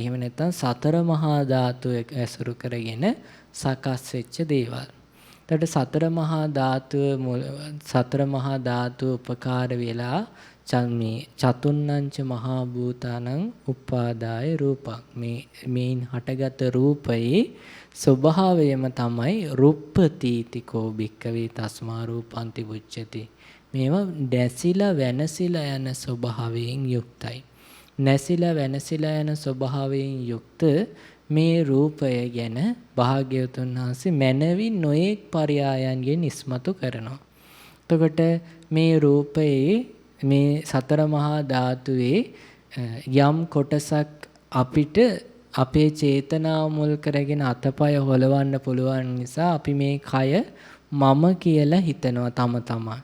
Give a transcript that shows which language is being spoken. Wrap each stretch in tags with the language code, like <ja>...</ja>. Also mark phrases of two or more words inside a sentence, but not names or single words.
<si>එහෙම නැත්නම් සතර මහා ධාතු ඇසුරු කරගෙන සකස් වෙච්ච දේවල්. එතකොට සතර මහා ධාතු උපකාර වෙලා</si> <pi>චතුන්නංච මහා භූතානං උපාදාය රූපං.</pi> <si>මේන් හටගත් රූපයේ ස්වභාවයම තමයි</si> <pi>රුප්පතිතිකෝ භික්කවේ තස්මා රූපන්ති උච්චති.</pi> <si>මේවා දැසිලා වෙනසිලා යන ස්වභාවයෙන් යුක්තයි. නැසිලා වෙනසිලා යන ස්වභාවයෙන් යුක්ත මේ රූපය ගැන භාග්‍යවතුන් වහන්සේ මනවින් නොඑක් පරයයන්ගෙන් ඉස්මතු කරනවා. එතකොට මේ රූපයේ මේ සතර මහා ධාතුවේ යම් කොටසක් අපිට අපේ චේතනාව මුල් කරගෙන අතපය හොලවන්න පුළුවන් නිසා අපි මේ කය මම කියලා හිතනවා තම.</si>